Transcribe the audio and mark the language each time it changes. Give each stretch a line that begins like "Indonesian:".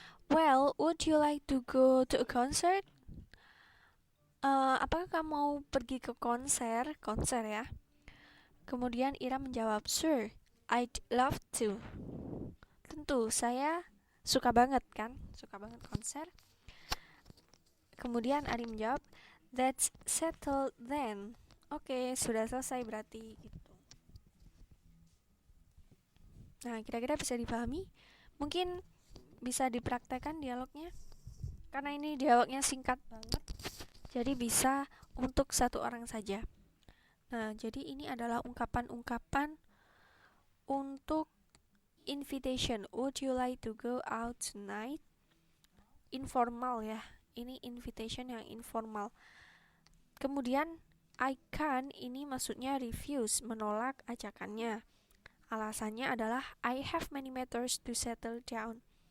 English: Well, would you like to go to a concert?
Indonesian: Apakah kamu mau pergi ke konser? Konser ya. Kemudian Ira menjawab,
English: sure, I'd love to.
Indonesian: Tentu, saya suka banget kan? Suka banget konser. Kemudian Ari menjawab,
English: that's settled then.
Indonesian: Oke, sudah selesai berarti gitu. Nah, kira-kira bisa dipahami? Mungkin bisa dipraktekkan dialognya. Karena ini dialognya singkat banget, jadi bisa untuk satu orang saja. Nah, jadi ini adalah ungkapan-ungkapan untuk invitation.
English: Would you like to go out tonight?
Indonesian: Informal ya. Ini invitation yang informal. Kemudian I can ini maksudnya refuse, menolak ajakannya. Alasannya adalah
English: I have many matters to settle down.